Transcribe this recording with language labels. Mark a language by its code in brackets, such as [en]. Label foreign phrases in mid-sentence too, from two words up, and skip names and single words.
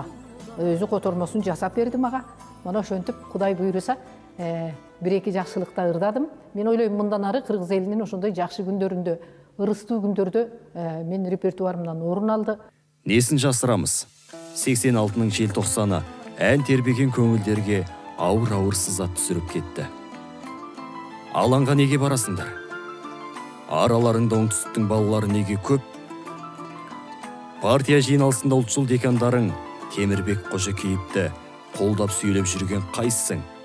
[ky] Өзү котормосун жасап берди мага. Мана ошентип Кудай буйруса, бир-эки жакшылыкта ырдадым. Мен ойлойм, мындан ары кыргыз элинин ошондой жакшы күндөрүндө, ырыстуу күндөрдө мен репертуарымдан орун алды. Несин жасырамыз? [kk] 86-нын желтоқсаны ән тербеген көңілдерге ауыр сызат түсіріп кетті. Алаңға неге барасыңдар? Араларыңда оңтүстіктің балалары неге көп? Партия жиналысында ұлтшыл декандарың Темірбек Қожакеевті қолдап сүйелеп жүрген қайсың?